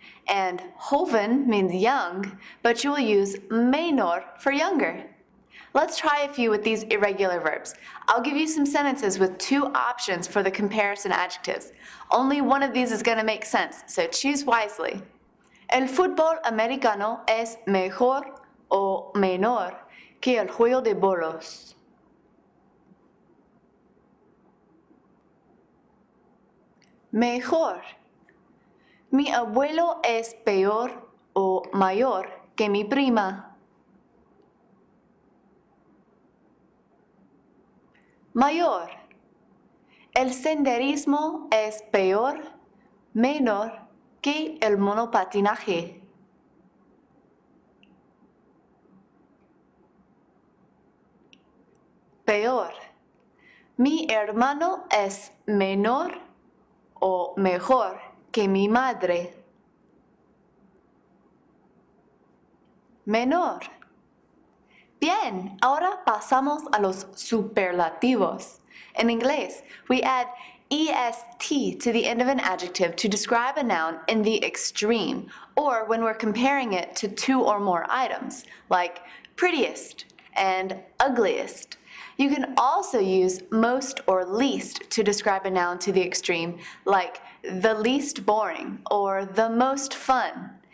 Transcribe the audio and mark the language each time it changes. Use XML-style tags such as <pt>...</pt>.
<en>And joven means young, but you'll use menor for younger. Let's try a few with these irregular verbs. I'll give you some sentences with two options for the comparison adjectives. Only one of these is going to make sense, so choose wisely.</en> <es>El fútbol americano es mejor o menor que el juego de bolos. Mejor. Mi abuelo es peor o mayor que mi prima. Mayor. El senderismo es peor, menor que el monopatinaje. Peor. Mi hermano es menor o mejor que mi madre. Menor. Bien, ahora pasamos a los superlativos.</es> <en>In inglés, we add est to the end of an adjective to describe a noun in the extreme, or when we're comparing it to two or more items, like prettiest and ugliest. You can also use most or least to describe a noun to the extreme, like the least boring or the most fun.</en>